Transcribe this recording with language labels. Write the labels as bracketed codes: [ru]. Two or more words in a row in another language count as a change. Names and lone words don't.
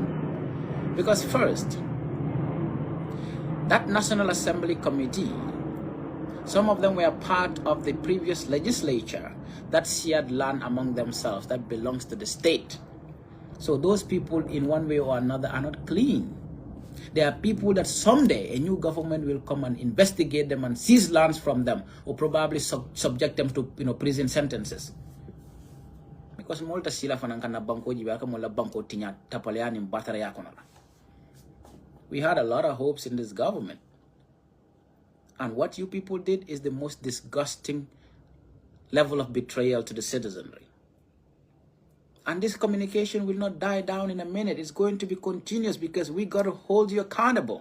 [en] Because first, that National Assembly committee, some of them were part of the previous legislature that shared land among themselves that belongs to the state. So those people in one way or another are not clean. There are people that someday a new government will come and investigate them and seize lands from them, or probably subject them to prison sentences. [man] Because molta sila fanankana banko jiba mola banko tinya tapaleani mbatara yakonala. [en] We had a lot of hopes in this government. And what you people did is the most disgusting level of betrayal to the citizenry. And this communication will not die down in a minute. It's going to be continuous, because we got to hold you accountable.